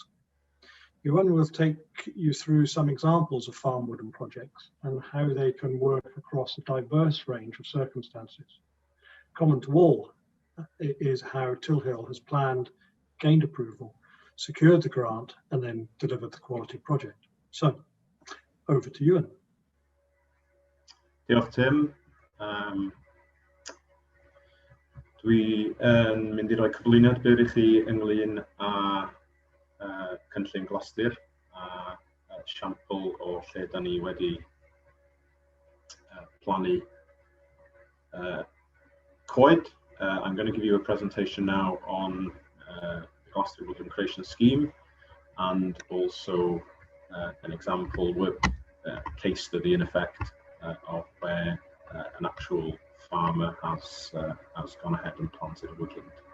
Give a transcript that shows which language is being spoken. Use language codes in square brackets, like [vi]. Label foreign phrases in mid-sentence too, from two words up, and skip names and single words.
[en] Ewan will take you through some examples of farm woodland projects and how they can work across a diverse range of circumstances. Common to all is how Tilhill has planned, gained approval, secured the grant, and then delivered the quality project. So, over to Ewan. [cy] Diolch, Tim. Dwi yn mynd I roi cyflwyniad byr I chi ynglyn â cynllun glasur a siampl o lle da ni wedi plannu coed. [en] I'm going to give you a presentation now on the Glasgow Woodland Creation Scheme and also an example case study in effect of where an actual farmer has gone ahead and planted a woodland.